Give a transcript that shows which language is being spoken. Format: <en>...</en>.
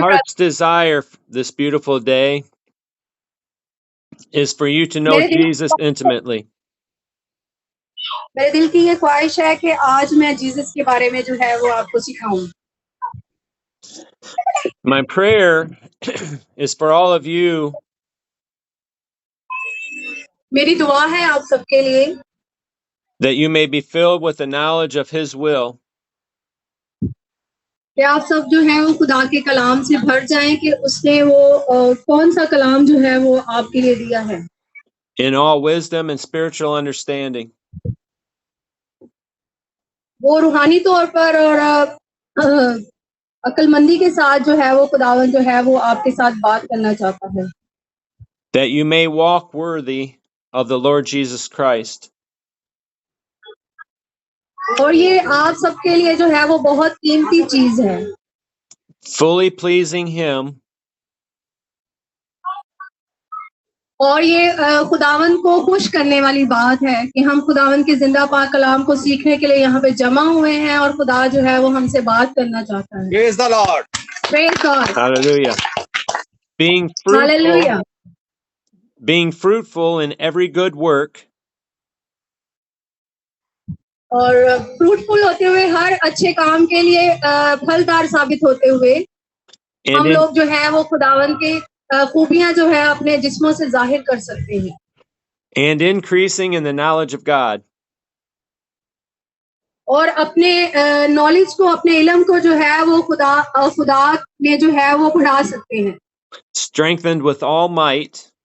<en>heart's desire this beautiful day is for you to know</en> <hi>मेरे दिल</hi> <en>Jesus intimately.</en> <hi>मेरे दिल की ये ख्वाहिश है कि आज मैं जीसस के बारे में जो है वो आपको सिखाऊं।</hi> <en>My prayer is for all of you</en> <hi>मेरी दुआ है आप सबके लिए</hi> <en>that you may be filled with the knowledge of his will,</en> <hi>कि आप सब जो है वो खुदा के कलाम से भर जाएं कि उसने वो कौन सा कलाम जो है वो आपके लिए दिया है</hi> <en>in all wisdom and spiritual understanding,</en> <hi>वो रूहानी तौर पर और अक्लमंदी के साथ जो है वो खुदावन जो है वो आपके साथ बात करना चाहता है</hi> <en>that you may walk worthy of the Lord Jesus Christ,</en> <hi>और ये आप सबके लिए जो है वो बहुत कीमती चीज है</hi> <en>fully pleasing him</en> <hi>और ये खुदावन को खुश करने वाली बात है कि हम खुदावन के जिंदा पाक कलाम को सीखने के लिए यहाँ पे जमा हुए हैं और खुदा जो है वो हमसे बात करना चाहता है</hi> <en>Praise the Lord. Praise God. hallelujah, being Hallelujah. fruitful in every good work,</en> <hi>और फ्रूटफुल होते हुए हर अच्छे काम के लिए फलदार साबित होते हुए</hi> <en>and</en> <hi>हम</hi> <en>in,</en> <hi>लोग जो है वो खुदावन के खूबियां जो है अपने जिस्मों से जाहिर कर सकते हैं</hi> <en>and increasing in the knowledge of God.</en> <hi>और अपने नॉलेज को, अपने इल्म को जो है वो खुदा में जो है वो बढ़ा सकते हैं,</hi> <en>Strengthened with all might</en>